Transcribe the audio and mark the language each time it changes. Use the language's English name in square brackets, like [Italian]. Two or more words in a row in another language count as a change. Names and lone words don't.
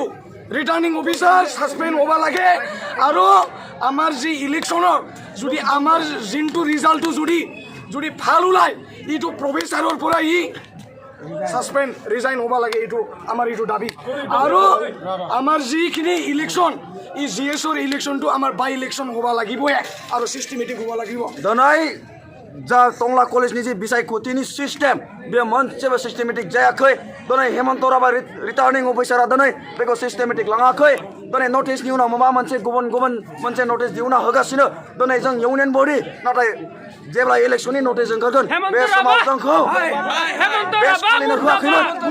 [Assamese] ৰিটাৰ্ণিং অফিচাৰ ছাছপেণ্ড হ'ব লাগে, আৰু আমাৰ যি ইলেকশ্যনৰ যদি আমাৰ যোনটো ৰিজাল্টটো যদি ভাল ওলায় এইটো প্ৰফেচাৰৰ পৰা ছাছপেণ্ড ৰিজাইন হ'ব লাগে, এইটো আমাৰ এইটো দাবী। আৰু আমাৰ যিখিনি ইলেকশ্যন এই GSৰ ইলেকশ্যনটো আমাৰ বাই ইলেকশ্যন হ'ব লাগিবই আৰু চিষ্টেমেটিক হ'ব লাগিব। [Bodo] दोनों जा टंला कलेज नि बिसाय खुतिनि सिस्टेम बे मोनसेबो सिस्टेमेटिक जायाखै। दोनों हेमंत राबा रिटार्निंग अफिसारा दोनों बेखौ सिस्टेमेटिक लाङाखै। दोनों नोटिसनि उनाव माबा मोनसे गुबुन मोनसे नोटिस दिहुनना होगासिनो। दोनों जों इउनियन बडी नाथाय जेब्ला इलेक्शननि नोटिस ओंखारगोन बे समाव जोंखौ बे फालिनो होआखैमोन।